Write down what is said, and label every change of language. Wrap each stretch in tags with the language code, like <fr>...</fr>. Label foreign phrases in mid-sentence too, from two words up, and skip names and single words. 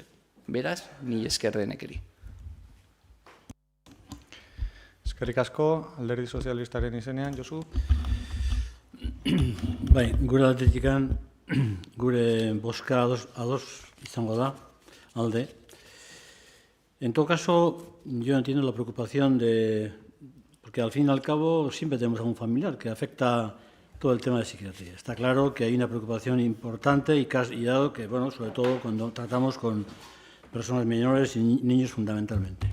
<eu>Beraz, ni esker denekeri. Eskerrik asko, Alderdi Sozialistaren izenean, Josu. Bai, gure aldetikan, gure bozka ados izango da, alde.</eu> <es>En todo caso, yo entiendo la preocupación porque al fin y al cabo siempre tenemos a un familiar que afecta todo el tema de psiquiatría. Está claro que hay una preocupación importante y dado que, bueno, sobre todo cuando tratamos con personas menores y niños fundamentalmente.</es>